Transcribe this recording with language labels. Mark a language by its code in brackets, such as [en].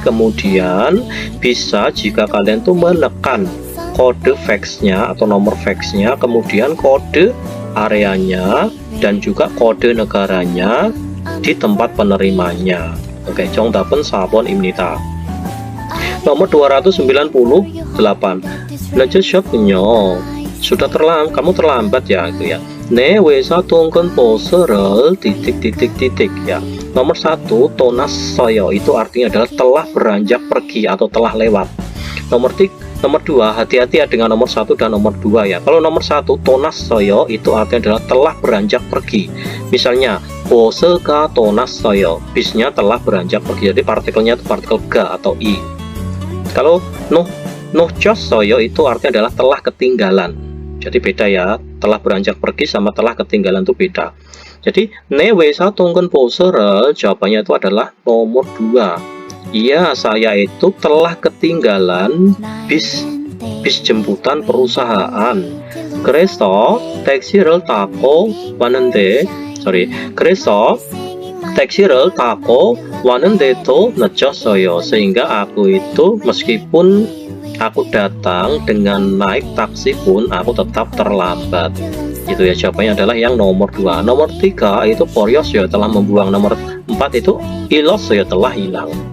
[id] Kemudian bisa jika kalian tuh menekan kode faxnya atau nomor faxnya, kemudian kode areanya dan juga kode negaranya di tempat penerimanya. [ko] Oke, 정답은 4번 입니다. [id] Nomor 298. [ko] 늦으셨군요. [id] Sudah terlambat, kamu terlambat ya, itu ya. [ko] 내 회사 통근 버스를 [id] titik ya. Nomor 1, [ko] 떠났어요, [id] itu artinya adalah telah beranjak pergi atau telah lewat. Nomor 2, hati-hati ya dengan nomor 1 dan nomor 2 ya. Kalau nomor 1, [ko] 떠났어요, [id] itu artinya adalah telah beranjak pergi. Misalnya, [ko] 버스가 떠났어요, [id] bisnya telah beranjak pergi. Jadi partikelnya itu partikel ga atau i. Kalau [ko] 놓쳤어요 [id] itu artinya adalah telah ketinggalan. Jadi beda ya, telah beranjak pergi sama telah ketinggalan itu beda. Jadi [ko] 내 회사 통근 버스를, [id] jawabannya itu adalah nomor 2. Iya, saya itu telah ketinggalan bis jemputan perusahaan. [ko] 그래서 택시를 타고 왔는데, 그래서 택시를 타고 왔는데도 늦었어요. [id] Sehingga aku itu meskipun aku datang dengan naik taksi pun aku tetap terlambat. Itu ya, jawabannya adalah yang nomor 2. Nomor 3 itu [ko] 버렸어요, [id] telah membuang. Nomor 4 itu [ko] 잃었어요, [id] telah hilang.